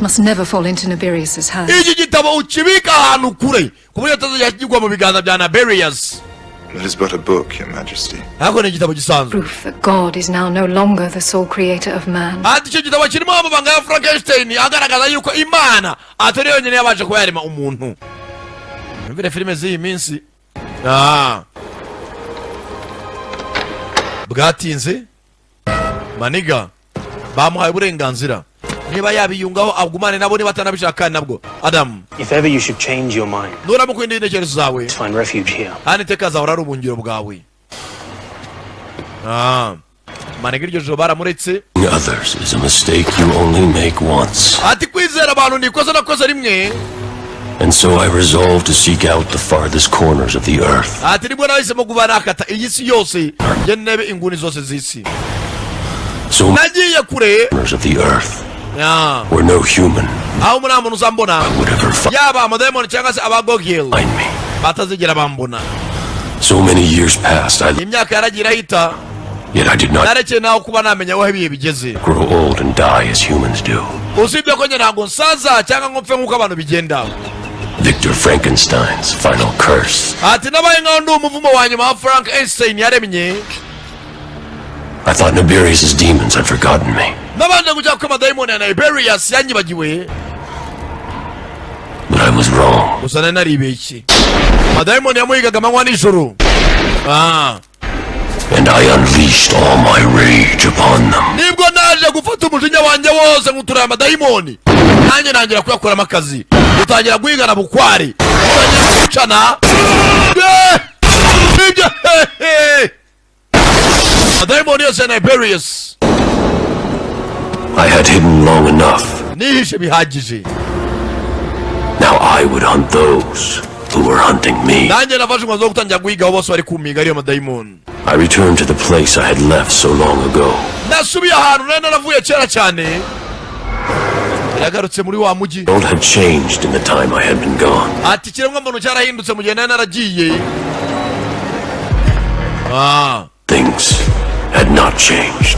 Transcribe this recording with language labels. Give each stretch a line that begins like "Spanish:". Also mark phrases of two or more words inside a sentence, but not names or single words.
English: Must never fall into Naberius' hands.
Kinyarwanda: Iki gitabo ukibika ahantu kure ku buryo atazajya kigwa mu biganza bya Naberius.
English: It is but a book, Your Majesty.
Kinyarwanda: Hako ni igitabo gisanzwe.
English: Proof that God is now no longer the sole creator of man.
Kinyarwanda: Ati icyo gitabo kirimo amabanga ya Frankenstein agaragaza yuko Imana atari yonyine yabasha kuba yarema umuntu. Mvire filime z'iyi minsi. Bwatinze Maniga bamuhaye uburenganzira, niba yabiyungaho agumane nabo niba atanabishaka nabwo.
English: Adam, If ever you should change your mind,
Kinyarwanda: nuramuka indi intekerezo zawe,
English: find refuge here.
Kinyarwanda: hano iteka zahora ari ubungiro bwawe. Maniga iryo joro baramuretse.
English: Others is a mistake you only make once.
Kinyarwanda: Ati kwizera abantu ni ikosa nakoze rimwe.
English: And so I resolved to seek out the farthest corners of the earth.
Kinyarwanda: Ati nibwo nahisemo kuba nakata iyi si yose, njye ndebe inguni zose z'isi.
English: So
Kinyarwanda: Nagiye kure
English: corners of the earth where no human
Kinyarwanda: aho muri muntu uzambona,
English: would ever
Kinyarwanda: yaba amadayimoni cyangwa se abagogil
English: find me.
Kinyarwanda: batazigera bambona.
English: So many years passed,
Kinyarwanda: Imyaka yaragiye irahita,
English: yet I did not
Kinyarwanda: narekeye naho kuba namenya aho ibihe bigeze.
English: grow old and die as humans do.
Kinyarwanda: Usibye ko njye ntabwo nsaza cyangwa ngo mpfe nk'uko abantu bigenda.
English: Victor Frankenstein's final curse.
Kinyarwanda: Ati nabaye nkaho ndi umuvumo wa nyuma wa Frankenstein yaremye.
English: I thought Naberius' demons had forgotten me.
Kinyarwanda: Nabanje kujya ko amadayimoni ya Naberius yanyibagiwe.
English: But I was wrong.
Kinyarwanda: Gusa nari naribeshye. Amadayimoni yamuhigaga amanywa n'ijoro.
English: And I unleashed all my rage upon them.
Kinyarwanda: Nibwo naje gufata umujinya wanjye wose ngutura amadayimoni. Nanjye nangira kuyakoramo akazi. Utangira guhigana bukwari. Utangira gucana. Amadayimoni yose ya Naberius.
English: I had hidden long enough.
Kinyarwanda: Nihishe bihagije.
English: Now I would hunt those who were hunting me.
Kinyarwanda: Nanjye nafashe umwanzuro wo gutangira guhiga bose bari kumiga ariyo madayimoni.
English: I returned to the place I had left so long ago.
Kinyarwanda: Nasubiye ahantu nari naravuye kera cyane. Yagarutse muri wa mujyi.
English: The world had changed in the time I had been gone.
Kinyarwanda: Ati kiremwa muntu cyarahindutse mu gihe nari naragiye.
English: Things had not changed.